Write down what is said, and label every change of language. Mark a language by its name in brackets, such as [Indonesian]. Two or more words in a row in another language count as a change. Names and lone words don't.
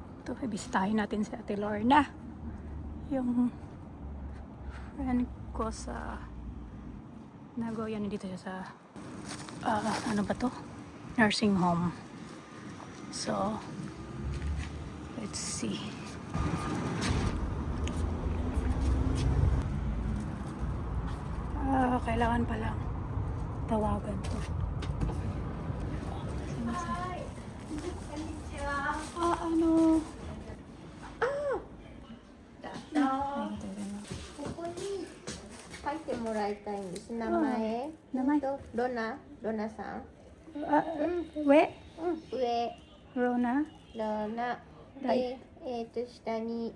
[Filipino] Ito, ibisitahin natin si Ate Lorna. Yung friend ko sa Nagoya, dito siya sa ano ba to? [English] Nursing home. So, let's see. [Filipino] Kailangan palang tawagan to. Ano? [Japanese] ここに書いてもらいたいんです。名前。名前とロナさん。上上。 Rona? ロナ。で、下に。